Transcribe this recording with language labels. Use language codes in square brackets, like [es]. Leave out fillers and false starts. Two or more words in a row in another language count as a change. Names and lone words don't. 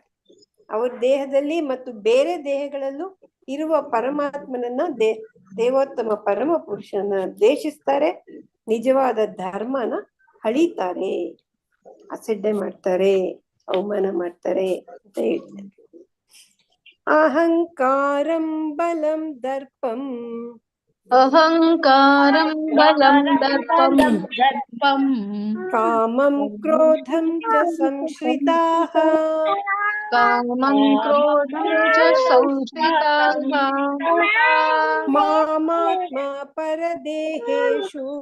[kn] ಅವ್ರ ದೇಹದಲ್ಲಿ ಮತ್ತು ಬೇರೆ ದೇಹಗಳಲ್ಲೂ ಇರುವ ಪರಮಾತ್ಮನನ್ನ ದೇವೋತ್ತಮ ಪರಮ ಪುರುಷನ ದ್ವೇಷಿಸ್ತಾರೆ, ನಿಜವಾದ ಧರ್ಮನ ಹಳಿತಾರೆ, ಅಸಡ್ಡೆ ಮಾಡ್ತಾರೆ, ಅವಮಾನ ಮಾಡ್ತಾರೆ ಅಂತ ಹೇಳ್ತಾರೆ. [sa] ಅಹಂಕಾರಂ ಬಲಂ ದರ್ಪಂ ಅಹಂಕಾರಂ ಬಲಂ ದರ್ಪಂ ಕಾಮಂ ಕ್ರೋಧಂ ಚ ಸಂಶ್ರಿತಾಃ ಕಾಮಂ ಕ್ರೋಧಂ ಚ ಸಂಶ್ರಿತಾಃ ಮಾಮಾತ್ಮ ಪರದೇಹೇಷು